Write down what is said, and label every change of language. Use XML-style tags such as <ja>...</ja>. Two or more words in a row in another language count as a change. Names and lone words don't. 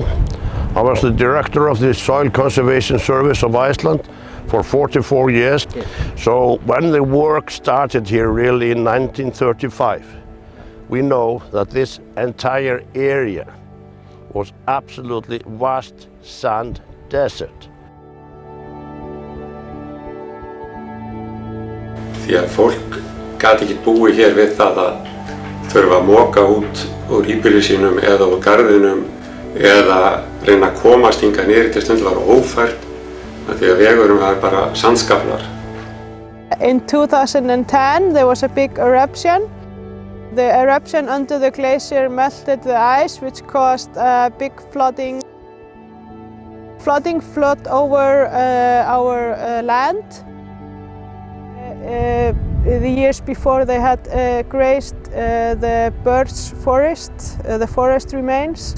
<en>I was the director of the Soil Conservation Service of Iceland for 44 years. So when the work started here really in 1935, we know that this entire area was absolutely vast sand desert.</en> <is>Því að fólk gat ekki búið hér við það að þurfa að moka út úr íbýli sínum eða úr garðinum eða reyna að komast hingað niður til stundum var ófært því að vegurum var bara sandskaflar.</is> <en>In 2010 there was a big eruption. The eruption under the glacier melted the ice, which caused big flooding. Flooding flowed over our land. The years before they had grazed the birch forest, the forest remains.</en>